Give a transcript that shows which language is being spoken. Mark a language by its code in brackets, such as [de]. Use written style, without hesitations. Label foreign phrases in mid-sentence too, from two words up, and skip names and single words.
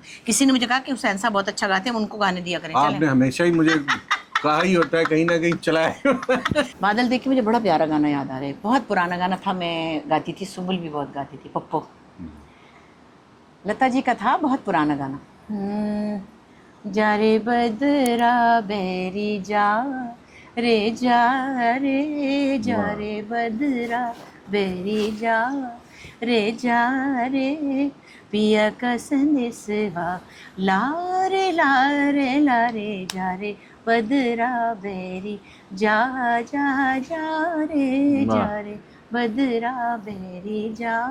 [hi] किसी ने मुझे कहा कि हुसैन साहब बहुत अच्छा गाते हैं, उनको गाने दिया करें। आपने हमेशा ही मुझे कहा ही होता है, कहीं ना कहीं चलाए। बादल देख के मुझे बड़ा प्यारा गाना याद आ रहा है, बहुत पुराना गाना था, मैं गाती थी, सुबुल भी बहुत गाती थी, पप्पो लता जी का था, बहुत पुराना गाना। जा रे बदरा बैरी जा रे, जा रे, जा रे बदरा बैरी जा रे, जा रे, पिया का संदेशवा ला रे, ला रे, ला रे, जा रे बदरा बैरी जा, जा, जा रे, जा रे बदरा बैरी जा।